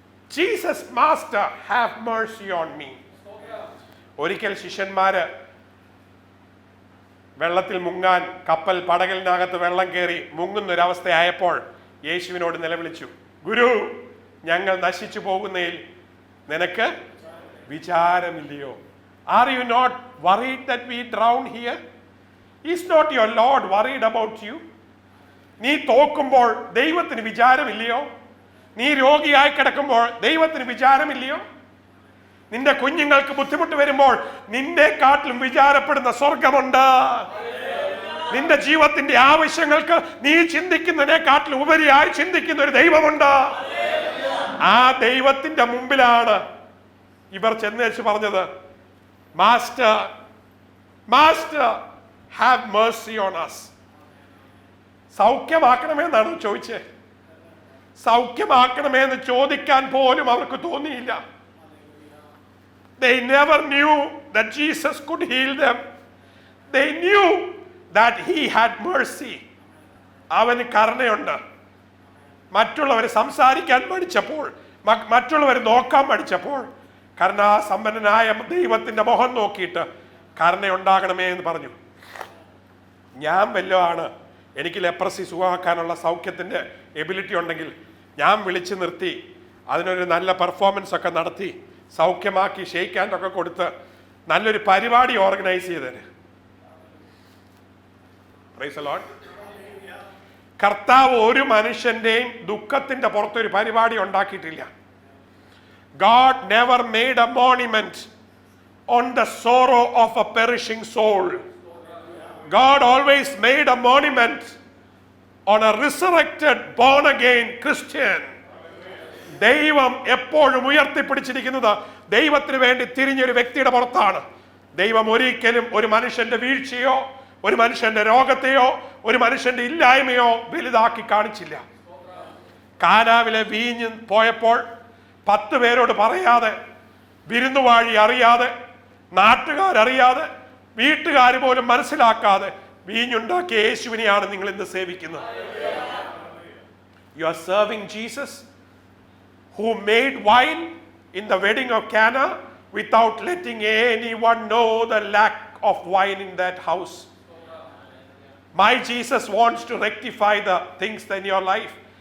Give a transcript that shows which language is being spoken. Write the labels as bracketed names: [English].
[English] Jesus Master, have mercy on me. [Malayalam] ഒരിക്കൽ ശിഷ്യന്മാര് വെള്ളത്തിൽ മുങ്ങാൻ കപ്പൽ പടകലിനകത്ത് വെള്ളം കയറി മുങ്ങുന്നൊരവസ്ഥയായപ്പോൾ യേശുവിനോട് നിലവിളിച്ചു, ഗുരു, ഞങ്ങൾ നശിച്ചു പോകുന്നതിൽ നിനക്ക് വിചാരമില്ലയോ? [English] Are you not worried that we drown here? Is not your Lord worried about you? [Malayalam] നീ തോക്കുമ്പോൾ ദൈവത്തിന് വിചാരമില്ലയോ? നീ രോഗിയായി കിടക്കുമ്പോൾ ദൈവത്തിന് വിചാരമില്ലയോ? നിന്റെ കുഞ്ഞുങ്ങൾക്ക് ബുദ്ധിമുട്ട് വരുമ്പോൾ നിന്നെക്കാട്ടിലും വിചാരപ്പെടുന്ന സ്വർഗമുണ്ട്. നിന്റെ ജീവിതത്തിന്റെ ആവശ്യങ്ങൾക്ക് നീ ചിന്തിക്കുന്നതിനെക്കാട്ടിലും ഉപരിയായി ചിന്തിക്കുന്ന ഒരു ദൈവമുണ്ട്. ആ ദൈവത്തിന്റെ മുമ്പിലാണ് ഇവർ ചെന്നേച്ച് പറഞ്ഞത്, [English] Master, master, have mercy on us. [Malayalam] സൗഖ്യമാക്കണമെന്നാണ് ചോദിച്ചത്. സൗഖ്യമാക്കണമെന്ന് ചോദിക്കാൻ പോലും അവർക്ക് തോന്നിയില്ല. [English] They never knew that Jesus could heal them. They knew that he had mercy. [Malayalam] അവന് കരുണയുണ്ട്. മറ്റുള്ളവർ സംസാരിക്കാൻ പഠിച്ചപ്പോൾ, മറ്റുള്ളവർ നോക്കാൻ പഠിച്ചപ്പോൾ, കരുണാസമ്പന്നനായ ദൈവത്തിന്റെ മുഖം നോക്കിയിട്ട് കരുണയുണ്ടാകണമേ എന്ന് പറഞ്ഞു. ഞാൻ വല്ലതാണ്, എനിക്ക് ലെപ്രസി സുഖമാക്കാനുള്ള സൗഖ്യത്തിന്റെ എബിലിറ്റി ഉണ്ടെങ്കിൽ ഞാൻ വിളിച്ചു നിർത്തി അതിനൊരു നല്ല പെർഫോമൻസ് ഒക്കെ നടത്തി സൗഖ്യമാക്കി ഷെയ്ക്ക് ഹാൻഡ് ഒക്കെ കൊടുത്ത് നല്ലൊരു പരിപാടി ഓർഗനൈസ് ചെയ്തേന്. Praise the Lord. കർത്താവ് ഒരു മനുഷ്യന്റെയും ദുഃഖത്തിന്റെ പുറത്തൊരു പരിപാടി ഉണ്ടാക്കിയിട്ടില്ല. [English] God never made a monument on the sorrow of a perishing soul. God always made a monument on a resurrected, born again Christian. [Malayalam] ദൈവം എപ്പോഴും ഉയർത്തിപ്പിടിച്ചിരിക്കുന്നത് ദൈവത്തിന് വേണ്ടി തിരിഞ്ഞൊരു വ്യക്തിയുടെ പുറത്താണ്. ദൈവം ഒരിക്കലും ഒരു മനുഷ്യന്റെ വീഴ്ചയോ ഒരു മനുഷ്യന്റെ രോഗത്തെയോ ഒരു മനുഷ്യന്റെ ഇല്ലായ്മയോ വലുതാക്കി കാണിച്ചില്ല. കാനാവിലെ വീഞ്ഞ് പോയപ്പോൾ 10 പേരോട് പറയാതെ, വിരുന്നുവാഴി അറിയാതെ, നാട്ടുകാരറിയാതെ, വീട്ടുകാർ പോലും മനസ്സിലാക്കാതെ വീഞ്ഞുണ്ടാക്കിയ യേശുവിനെയാണ് നിങ്ങൾ ഇന്ന് സേവിക്കുന്നത്. [English] You are serving Jesus who made wine in the wedding of Cana without letting anyone know the lack of wine in that house. My Jesus wants to rectify the things in your life.